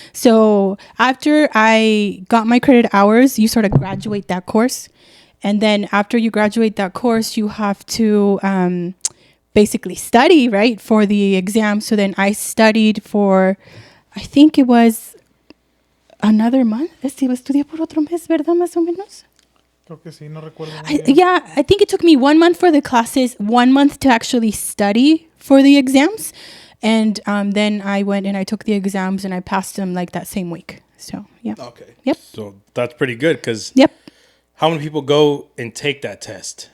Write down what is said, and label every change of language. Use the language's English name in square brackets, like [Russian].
[English] So after I got my credit hours, you sort of graduate that course. And then after you graduate that course, you have to basically study, right, for the exam. So then I studied for, I think it was another month. [Spanish] Estudié por otro mes, ¿verdad? Más o menos. Creo que sí, no recuerdo muy bien. [English] Yeah, I think it took me 1 month for the classes, 1 month to actually study for the exams. And then I went and I took the exams and I passed them like that same week. So, yeah. Okay. Yep. So that's pretty good because Yep. how many people go and take that test?